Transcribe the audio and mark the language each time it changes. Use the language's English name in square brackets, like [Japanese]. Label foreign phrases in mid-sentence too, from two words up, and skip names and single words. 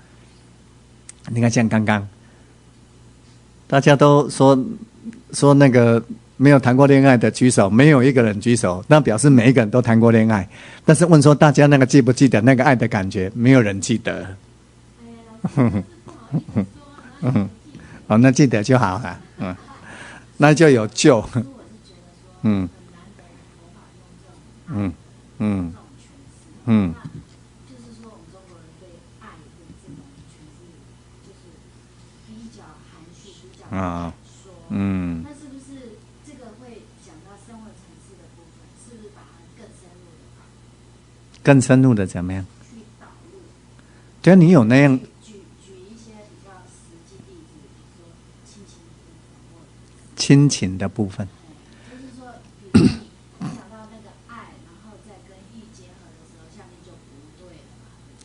[Chinese] 你看，像剛剛大家都說那個沒有談過戀愛的舉手，沒有一個人舉手，那表示每一個人都談過戀愛。但是問說大家那個記不記得那個愛的感覺，沒有人記得。哦，那記得就好了，那就有救。就是說，我們中國人對愛的這种诠釋，就是比較含蓄，比較敢說。那是不是這個會講到生活層次的部分？是不是把它更深入的？更深入的怎麼樣？去導入。對啊，你有那樣。舉一些比較實際例子，比如說親情的部分，親情的部分。就是說，比如說你講到那個愛，然後再跟欲結合的時候，下面就不對了嘛。